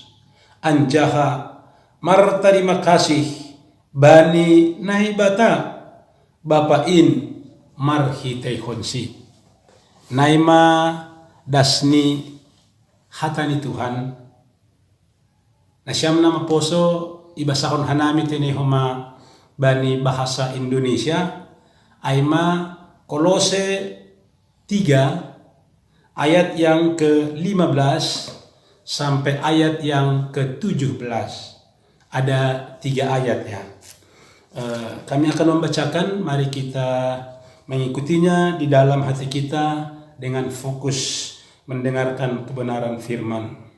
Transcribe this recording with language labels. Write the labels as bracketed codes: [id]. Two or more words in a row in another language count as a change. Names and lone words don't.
[bts] Anjaha martarima kasih bani naibata bapain marhitay honsi. Naima dasni hatani Tuhan. Nasyam nama poso ibasahon hanami tenehoma bani bahasa Indonesia. [id] Aima Kolose 3 ayat yang ke-15 sampai ayat yang ke-17. Ada 3 ayat ya. Kami akan membacakan, mari kita mengikutinya di dalam hati kita dengan fokus mendengarkan kebenaran firman.